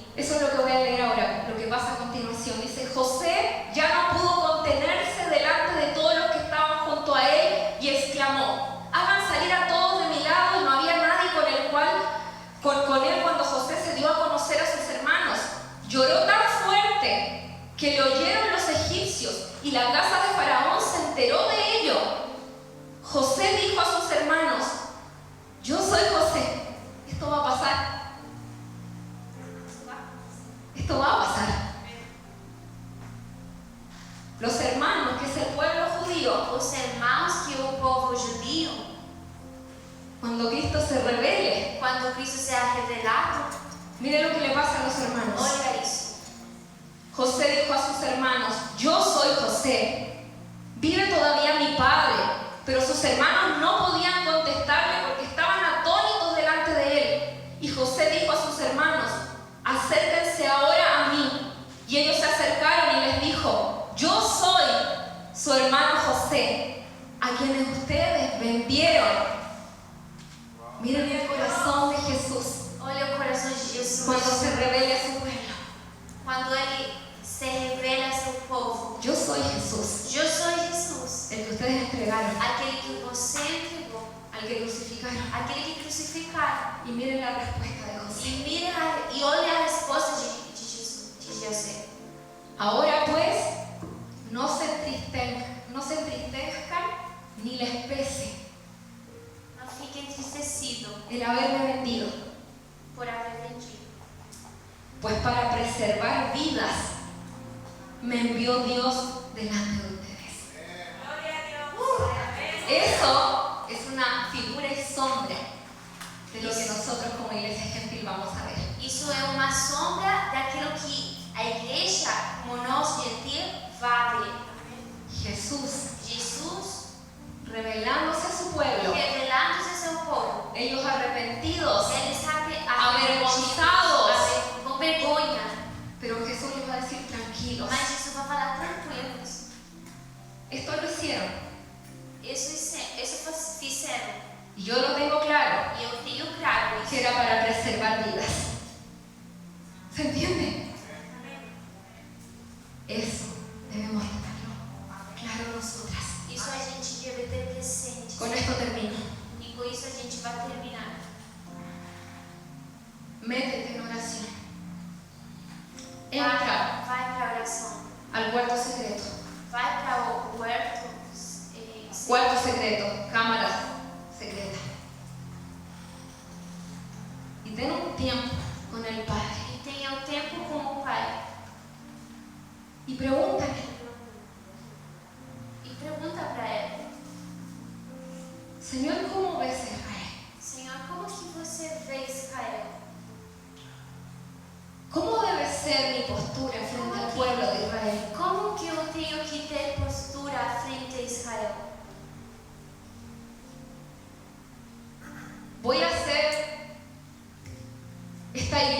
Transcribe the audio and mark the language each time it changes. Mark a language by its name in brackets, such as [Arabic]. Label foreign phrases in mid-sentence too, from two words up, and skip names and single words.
[Spanish] Eso es lo que voy a leer ahora, lo que pasa a continuación. Dice, José ya no pudo contenerse delante de todos los que estaban junto a él y exclamó, hagan salir a todos de mi lado. Y no había nadie con él cuando José se dio a conocer a sus hermanos. Lloró tan fuerte que le oyeron los egipcios y la casa de Faraón se enteró de ello. José dijo a sus hermanos, yo soy José, esto va a pasar. Esto va a pasar. Los hermanos, que es el pueblo judío, [Portuguese] Os irmãos que o povo judío, [Spanish] cuando Cristo se revele, [Portuguese] quando Cristo será revelado, [Spanish] mire lo que le pasa a los hermanos. [Portuguese] olha isso. [Spanish] José dijo a sus hermanos, yo soy José, vive todavía mi padre. Pero sus hermanos no podían contestarle porque estaban atónitos delante de él. Y José dijo a sus hermanos, acérquense ahora a mí. Y ellos se acercaron y les dijo, yo soy su hermano José, a quienes ustedes vendieron. Miren el corazón de Jesús [Portuguese] Olha o coração de Jesus. [Spanish] cuando se revela a su pueblo. [Portuguese] Quando ele se revela a seu povo. [Spanish] Yo soy Jesús, [Portuguese] Eu sou Jesus. [Spanish] el que ustedes entregaron, [Portuguese] Aquele que você entregou. [Spanish] al que crucificaron. [Portuguese] Aquele que crucificaram. [Spanish] Y miren la respuesta de José. [Portuguese] E mira e olha a resposta de Jesus, de José. [Spanish] Ahora pues, no se entristezcan ni les pese [Portuguese] Não fique entristecido [Spanish] el haberme vendido, [Portuguese] por haber vendido. [Spanish] pues para preservar vidas me envió Dios delante de ustedes. Eso es una figura y sombra de lo que nosotros como iglesia gentil vamos a ver. [Portuguese] Isso é uma sombra daquilo que a igreja, como nós gentil, vai ver. [Spanish] Jesús [Portuguese] Jesus [Spanish] revelándose a su pueblo, [Portuguese] revelando-se a seu povo. [Spanish] ellos arrepentidos, [Portuguese] Eles [Spanish] avergonzados. [Portuguese] com vergonha. [Spanish] pero Jesús les va a decir tranquilos. [Portuguese] Mas Jesus vai falar tranquilos. [Spanish] Esto lo hicieron [Portuguese] Isso fizeram. [Spanish] y yo lo tengo claro, [Portuguese] E eu tenho claro isso. [Spanish] que era para preservar vidas. ¿Se entiende? Eso debemos tenerlo claro nosotras. [Portuguese] Isso a gente deve ter presente. [Spanish] Con esto termino. [Portuguese] E com isso a gente vai terminar. [Spanish] Métete en oración. [Portuguese] Entra Vai para a oração. [Spanish] al cuarto secreto. [Portuguese] Vai para o huerto. [Spanish] Cuarto secreto, cámara secreta. Y ten un tiempo con el Padre. [Portuguese] E tenha o tempo com o Pai. [Spanish] Y pregúntale, [Portuguese] E pergunta para Ele: [Spanish] Señor, ¿cómo ves a Israel? [Portuguese] Senhor, como que você vê Israel? [Spanish] ¿Cómo debe ser mi postura frente al pueblo de Israel? [Portuguese] Como que eu tenho que ter postura frente a Israel? [Spanish] Voy a hacer